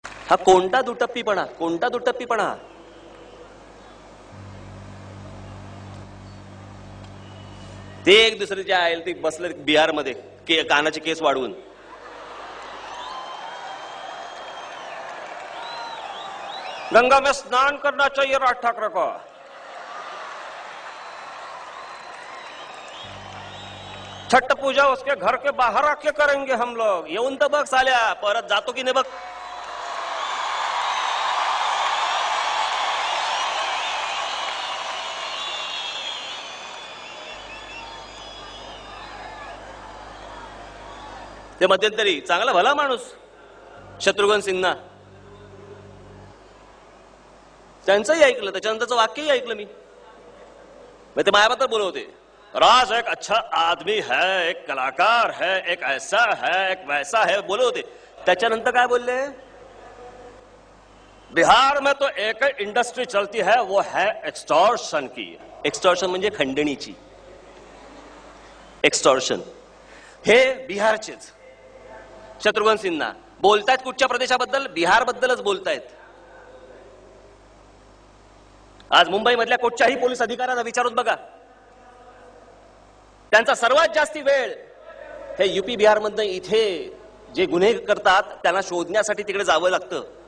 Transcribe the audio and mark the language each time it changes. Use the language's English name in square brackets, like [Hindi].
[Marathi] हा कोणता दुटप्पीपणा, कोणता दुटप्पीपणा? ते एक दुसरे जे आहे ते बसले बिहारमध्ये कानाचे केस वाढवून. [Hindi] गंगा में स्नान करना चाहिए राज ठाकरे को. छठ पूजा उसके घर के बाहर आके करेंगे हम लोग. [Marathi] येऊन तर बघ साल्या, परत जातो की नाही बघ. ते मध्यंतरी चांगला भला माणूस शत्रुघ्न सिन्हा, त्यांचंही ऐकलं, त्याच्यानंतरचं वाक्यही ऐकलं मी. ते मायाबद्दल बोलत होते, [Hindi] राज एक अच्छा आदमी है, एक कलाकार है, एक ऐसा है, एक वैसा है, [Marathi] बोलत होते. त्याच्यानंतर काय बोलले? [Hindi] बिहार में तो एक इंडस्ट्री चलती है, वो है एक्सटॉर्शन की. [Marathi] एक्सटॉर्शन म्हणजे खंडणीची. एक्सटॉर्शन हे बिहारचेच शत्रुघ्न सिन्हा बोलतायत. कुठच्या प्रदेशाबद्दल? बिहार बद्दलच बोलतायत. आज मुंबई मधल्या कुठच्याही पोलीस अधिकाऱ्यांना विचारून बघा, त्यांचा सर्वात जास्ती वेळ हे युपी बिहार मधनं इथे जे गुन्हे करतात त्यांना शोधण्यासाठी तिकडे जावं लागतं.